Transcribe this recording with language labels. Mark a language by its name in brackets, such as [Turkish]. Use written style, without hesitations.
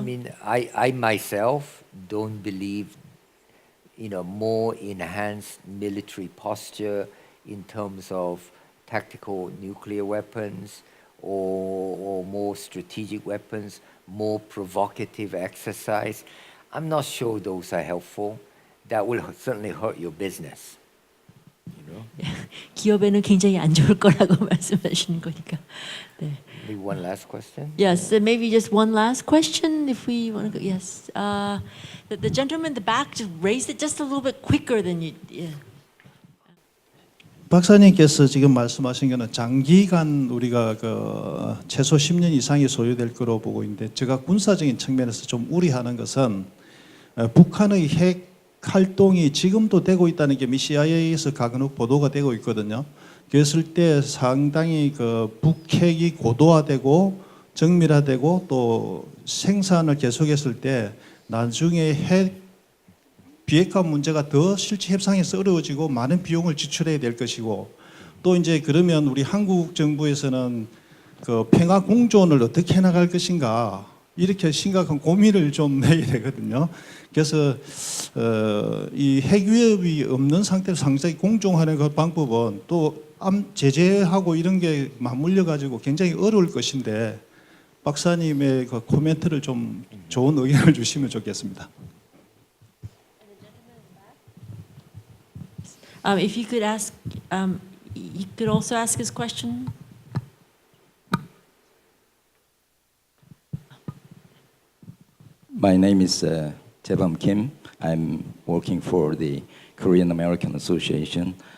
[English] I mean, I myself don't believe, more enhanced military posture in terms of tactical nuclear weapons or more strategic weapons, more provocative exercise. I'm not sure those are helpful. That will certainly hurt your business. [Korean] 기업에는 굉장히 안 좋을 거라고 말씀하시는 거니까. 네. [English] Maybe one last question? Yes, maybe just one last question if we want to go. Yes. The gentleman in the back just raised it just a little bit quicker than you. Yeah. [Korean] 박사님께서 지금 말씀하신 거는 장기간 우리가 최소 10년 이상이 소요될 거로 보고 있는데, 제가 군사적인 측면에서 좀 우려하는 것은 북한의 핵 활동이 지금도 되고 있다는 게 CIA에서 가근욱 보도가 되고 있거든요. 그랬을 때 상당히 북핵이 고도화되고 정밀화되고 또 생산을 계속했을 때 나중에 핵 비핵화 문제가 더 실제 협상에서 어려워지고 많은 비용을 지출해야 될 것이고, 또 이제 그러면 우리 한국 정부에서는 평화 공존을 어떻게 해나갈 것인가, 이렇게 심각한 고민을 좀 해야 되거든요. 그래서 이 핵 위협이 없는 상태로 상당히 공존하는 그 방법은 또 제재하고 이런 게 맞물려 가지고 굉장히 어려울 것인데, 박사님의 그 코멘트를 좀 좋은 의견을 주시면 좋겠습니다. [English] If you could ask, he could also ask his question. My name is Jaebam Kim. I'm working for the Korean American Association.